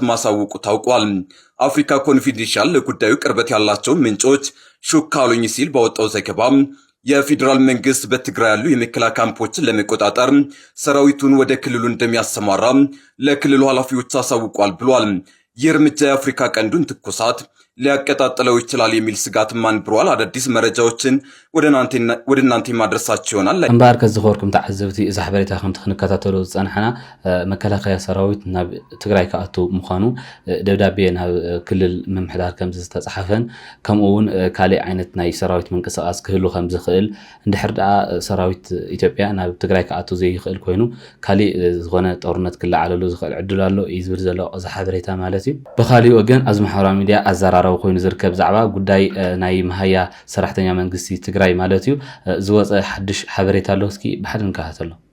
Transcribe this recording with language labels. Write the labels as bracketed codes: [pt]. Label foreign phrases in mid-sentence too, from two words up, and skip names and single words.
[am] ማሳወቁ ታውቋል። አፍሪካ ኮንፊደንሻል ለጉዳዩ ቅርበት ያላቸው ምንጮች ሹክ አሉኝ ሲል ባወጣው ዘገባ የፌዴራል መንግስት በትግራይ ያሉ የመከላከያ ካምፖችን ለመቆጣጠር ሰራዊቱን ወደ ክልሉ እንደሚያሰማራ ለክልሉ ኃላፊዎች አሳውቋል ብሏል። ይህ እርምጃ የአፍሪካ ቀንዱን ትኩሳት ሊያቀጣጥለው ይችላል የሚል ስጋት ማንብሯል። አዳዲስ መረጃዎችን ወደ እናንተ ማድረሳቸው ይሆናል። [ti] እምበር ከዝኸርኩም ተዓዘብቲ እዛ ሓበሬታ ከም ትከታተሉ ዝጸንሐና መከላከያ ሰራዊት ናብ ትግራይ ከኣቱ ምዃኑ ደብዳቤ ናብ ክልል ምምሕዳር ከም ዝተጻሕፈን ከምኡውን ካልእ ዓይነት ናይ ሰራዊት መንቀሳቐስ ክህሉ ከም ዝኽእል እንድሕር ደኣ ሰራዊት ኢትዮጵያ ናብ ትግራይ ከኣቱ ዘይኽእል ኮይኑ ካልእ ዝኾነ ጦርነት ክለዓለሉ ዝኽእል ዕድል ኣሎ እዩ ዝብል ዘሎ እዛ ሓበሬታ ማለት እዩ። ብኻሊእ ወገን ኣብ ማሕበራዊ ሚድያ ኣዘራራቢ ኮይኑ ዝርከብ ዛዕባ ጉዳይ ናይ መሃያ ሰራሕተኛ መንግስቲ ትግራይ ማለት እዩ ዝወፀ ሓድሽ ሓበሬታ ኣሎ እስኪ ብሓደ ንከታተሎ